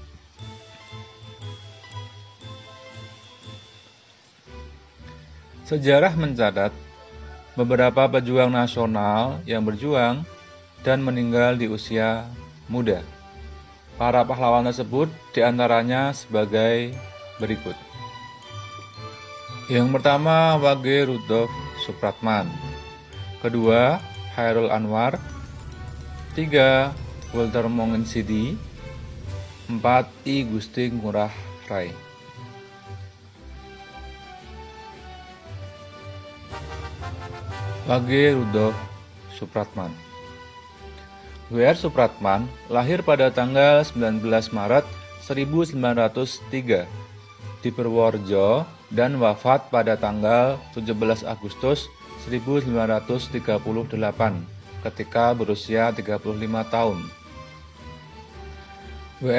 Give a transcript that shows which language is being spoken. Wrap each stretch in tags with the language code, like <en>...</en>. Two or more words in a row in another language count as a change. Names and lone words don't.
<id>Sejarah mencatat beberapa pejuang nasional yang berjuang dan meninggal di usia muda. Para pahlawan tersebut diantaranya sebagai berikut. Yang pertama, Wage Rudolf Supratman. Kedua, Chairul Anwar. 3, Walter Monginsidi. 4, I Gusti Ngurah Rai. Wage Rudolf Supratman. W.R. Supratman lahir pada tanggal 19 Maret 1903 di Purworejo dan wafat pada tanggal 17 Agustus 1938 ketika berusia 35 tahun. W.R.</id>